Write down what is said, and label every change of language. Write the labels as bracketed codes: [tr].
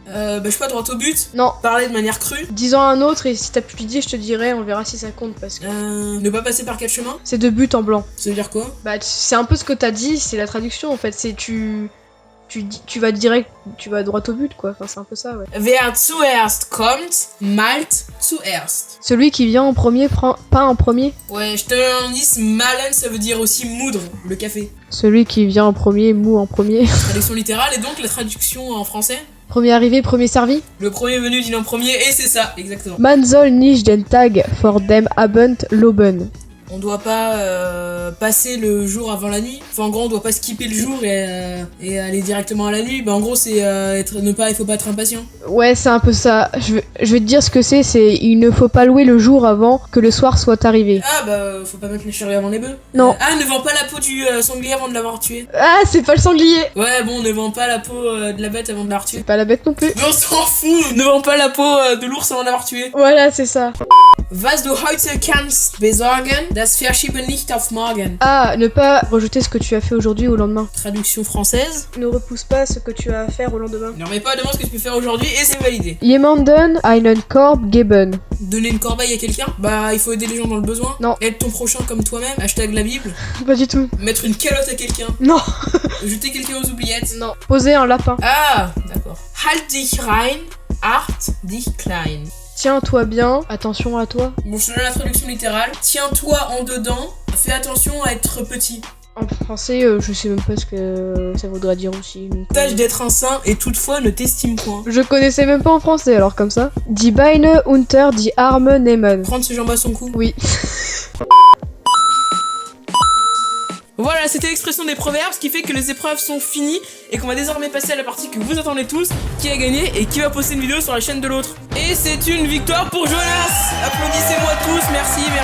[fr] Je sais pas, droit au but. Non. Parler de manière crue. Disons un autre et si t'as plus d'idées, je te dirai, on verra si ça compte parce que... Ne pas passer par 4 chemins. C'est de but en blanc. Ça veut dire quoi? Bah c'est un peu ce que t'as dit, c'est la traduction en fait, c'est tu vas direct, tu vas droit au but quoi, enfin c'est un peu ça ouais. [de] Wer zuerst kommt, malt zuerst. [fr] Celui qui vient en premier prend pas en premier. Ouais, je te donne un indice, malen ça veut dire aussi moudre, le café. Celui qui vient en premier, mou en premier. Traduction littérale et donc la traduction en français? Premier arrivé, premier servi. Le premier venu dîne en premier et c'est ça, exactement. [de] Man soll nicht den Tag vor dem Abend loben. [fr] On doit pas passer le jour avant la nuit. Enfin, en gros, on doit pas skipper le jour et aller directement à la nuit. Bah, en gros, c'est il faut pas être impatient. Ouais, c'est un peu ça. Je vais te dire ce que c'est il ne faut pas louer le jour avant que le soir soit arrivé. Ah, bah, faut pas mettre les charrues avant les bœufs. Non. Ne vends pas la peau du sanglier avant de l'avoir tué. Ah, c'est pas le sanglier. Ouais, bon, ne vends pas la peau de la bête avant de l'avoir tué. C'est pas la bête non plus. Mais on s'en fout. Ne vends pas la peau de l'ours avant de l'avoir tué. Voilà, c'est ça. [de] Was du heute kannst besorgen, das verschiebe nicht auf morgen. [fr] Ah, ne pas rejeter ce que tu as fait aujourd'hui au lendemain. Traduction française. Ne repousse pas ce que tu as à faire au lendemain. Ne remets pas demande ce que tu peux faire aujourd'hui et c'est validé. [de] Jemanden einen Korb geben. [fr] Donner une corbeille à quelqu'un? Bah, il faut aider les gens dans le besoin. Non. Aide ton prochain comme toi-même. Hashtag la Bible. Pas du tout. Mettre une calotte à quelqu'un. Non. Jeter quelqu'un aux oubliettes. Non. Poser un lapin. Ah, d'accord. [de] Halt dich rein, acht dich klein. [fr] Tiens-toi bien, attention à toi. Bon, je te donne la traduction littérale. Tiens-toi en dedans, fais attention à être petit. En français, je sais même pas ce que ça voudrait dire aussi. Donc, Tâche d'être un saint et toutefois ne t'estime point. je connaissais même pas en français alors comme ça. [de] Die Beine unter die Arme nehmen. [fr] Prendre ses jambes à son cou. Oui. Voilà, c'était l'expression des proverbes, ce qui fait que les épreuves sont finies et qu'on va désormais passer à la partie que vous attendez tous, qui a gagné et qui va poster une vidéo sur la chaîne de l'autre. Et c'est une victoire pour Jonas. Applaudissez-moi tous, merci.